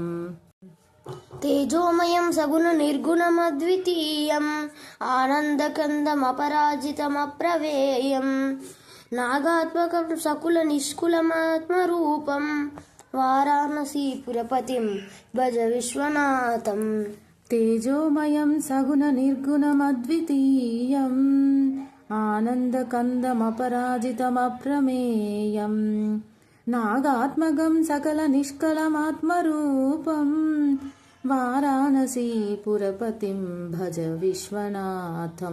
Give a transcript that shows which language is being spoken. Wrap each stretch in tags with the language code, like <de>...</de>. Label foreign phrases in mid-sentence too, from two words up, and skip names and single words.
<sa>तेजोमयं सगुणनिर्गुणमद्वितीयम् आनन्दकन्दमपराजितमप्रवेयम् नागात्मकं सकुलनिष्कुलमात्मरूपं वाराणसीपुरपतिं भज विश्वनाथम् तेजोमयं सगुणनिर्गुणमद्वितीयं आनन्दकन्दमपराजितमप्रमेयं नागात्मकं सकल निष्कलमात्मरूपं वाराणसीपुरपतिं भज विश्वनाथं.</sa>